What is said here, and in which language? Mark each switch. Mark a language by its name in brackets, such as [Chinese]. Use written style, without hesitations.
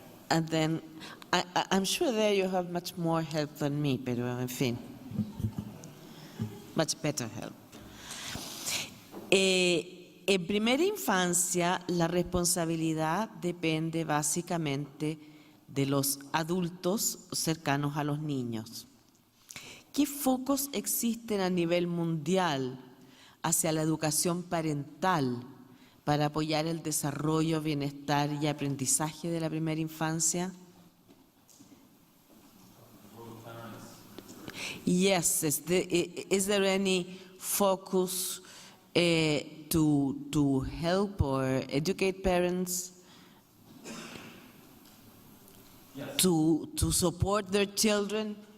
[English] And then, I'm sure there you have much more help than me, [Spanish] pero en fin. [English] Much better help. [Spanish] En primera infancia, la responsabilidad depende básicamente de los adultos cercanos a los niños. ¿Qué focos existen a nivel mundial hacia la educación parental para apoyar el desarrollo, bienestar y aprendizaje de la primera infancia? [English] Yes, is there any focus to help or educate parents to support their children?